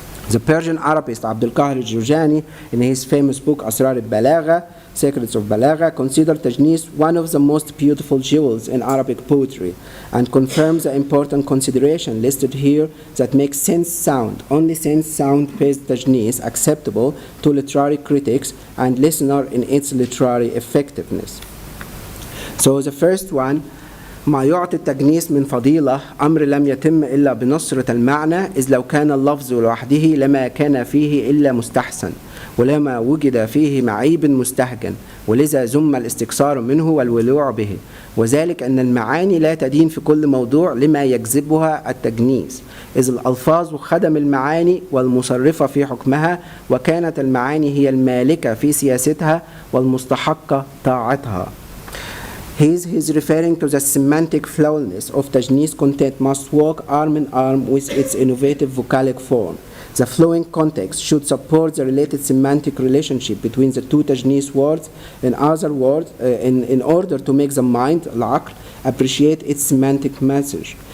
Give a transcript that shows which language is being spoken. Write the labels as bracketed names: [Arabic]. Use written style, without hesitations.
[English] The Persian Arabist Abdul Qahir al-Jurjani, in his famous book Asrar al-Balagha, Secrets of Balagha, considered tajnees one of the most beautiful jewels in Arabic poetry and confirms the important consideration listed here that makes sense sound, only sense sound-based tajnees acceptable to literary critics and listener in its literary effectiveness. [Arabic] So the first one, ما يعطي التجنيس من فضيلة أمر لم يتم إلا بنصرة المعنى إذ لو كان اللفظ لوحده لما كان فيه إلا مستحسن ولما وجد فيه معيب مستهجن ولذا ذم الاستكثار منه والولوع به وذلك أن المعاني لا تدين في كل موضوع لما يجذبها التجنيس إذ الألفاظ خدم المعاني والمصرفة في حكمها وكانت المعاني هي المالكة في سياستها والمستحقة طاعتها. [English] He's referring to the semantic flawlessness of tajnees content must walk arm in arm with its innovative vocalic form. The flowing context should support the related semantic relationship between the two tajnees words. In other words, in order to make the mind, al-aql, appreciate its semantic message.